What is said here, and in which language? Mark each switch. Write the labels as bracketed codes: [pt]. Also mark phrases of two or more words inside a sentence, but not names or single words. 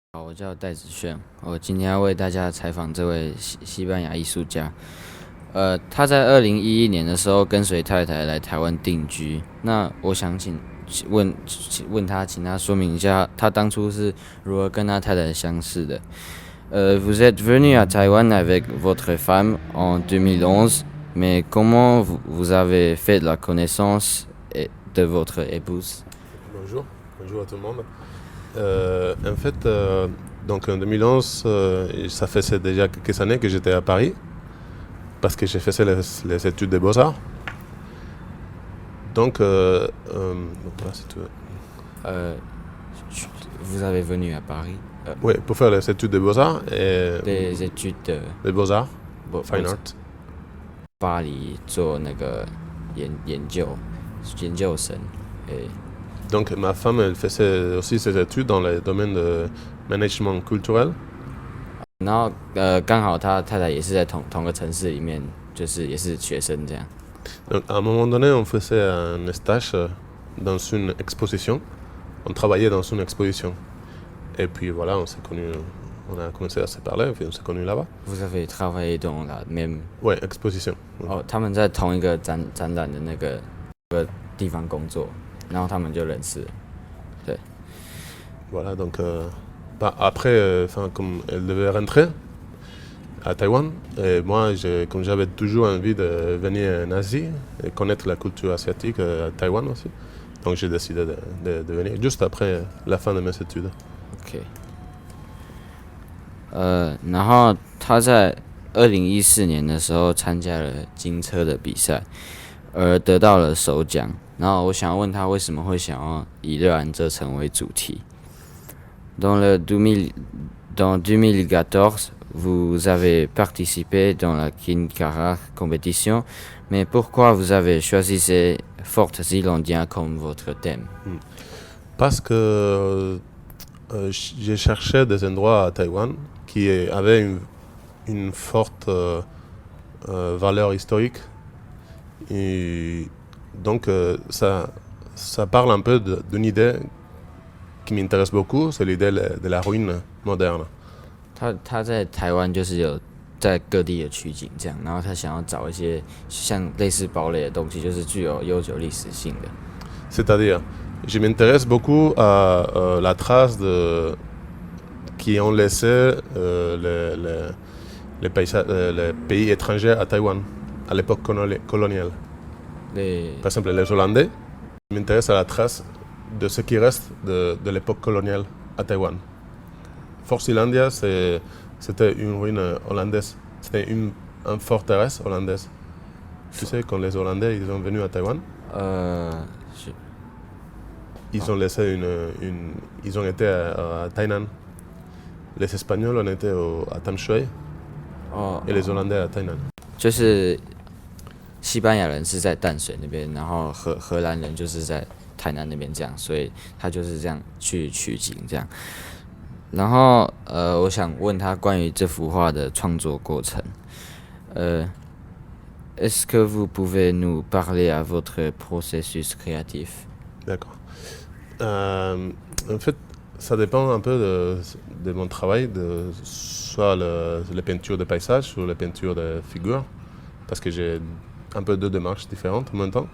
[zh] 好，我叫戴子炫，我今天要为大家采访这位西班牙艺术家。他在2011年的时候跟随太太来台湾定居。那我想问他，请他说明一下他当初是如何跟他太太相识的。 [fr] Vous êtes venu à Taïwan avec votre femme en 2011, mais comment vous avez fait la connaissance de votre épouse? Bonjour, bonjour à tout le monde. En fait, donc en 2011, ça faisait déjà quelques années que j'étais à Paris parce que j'ai fait les études de beaux-arts. Donc, voilà, si tu veux. Euh, vous avez venu à Paris? Oui, pour faire les études de beaux-arts et Des études de les beaux-arts, [zh] 不 [en] fine art. [zh] 巴黎做那个研究生，诶， [fr] Donc, ma femme, elle faisait aussi ses études dans le domaine de management culturel. [zh] 然后刚好他太太也是在同个城市里面，就是也是学生这样。 [fr] Donc, à un moment donné, on faisait un stage dans une exposition. On travaillait dans une exposition. Et puis voilà, on s'est connus, on a commencé à se parler, puis on s'est connus là-bas. Vous avez travaillé dans la même Ouais, exposition. [zh] 哦，他们在同一个展览的那个地方工作，然后他们就认识了。对， [fr] Voilà, donc après, comme elle devait rentrer à Taïwan, et moi, comme j'avais toujours envie de venir en Asie et connaître la culture asiatique à Taïwan aussi, donc j'ai décidé de venir juste après la fin de mes études. [zh] OK。然后他在2014年的时候参加了金车的比赛，而得到了首奖。然后我想问他为什么会想要以热兰遮城为主题。 [fr] Dans 2014, vous avez participé dans la Kinkara compétition, mais pourquoi vous avez choisi ces forts Zélandiens comme votre thème? Parce que j'ai cherché des endroits à Taïwan qui avaient une forte valeur historique. Et donc ça parle un peu d'une idée qui m'intéresse beaucoup, c'est l'idée de la ruine moderne. [zh] 他在台湾就是有在各地的取景这样，然后他想要找一些像类似堡垒的东西，就是具有悠久历史性的。 [fr] C'est-à-dire, je m'intéresse beaucoup à la trace qui ont laissé les pays étrangers à Taïwan à l'époque coloniale. [zh] 对 [fr] Par exemple, les Hollandais, je m'intéresse à la trace de ce qui reste de l'époque coloniale à Taïwan. Fort Zeelandia, c'était une ruine hollandaise. C'était une forteresse hollandaise. Tu sais, quand les Hollandais ils sont venus à Taïwan, [zh] 是 [fr] ils ont laissé ils ont été à Tainan. Les Espagnols on était à Tam Shui [zh] 哦， [fr] et les Hollandais à Tainan. [zh] 就是西班牙人是在淡水那边，然后荷兰人就是在台南那边这样，所以他就是这样去取景这样。然后我想问他关于这幅画的创作过程。 [fr] Est-ce que vous pouvez nous parler à votre processus créatif? D'accord. En fait, ça dépend un peu de mon travail, soit les peintures de paysages ou les peintures de figures, parce que j'ai un peu deux démarches différentes en même temps.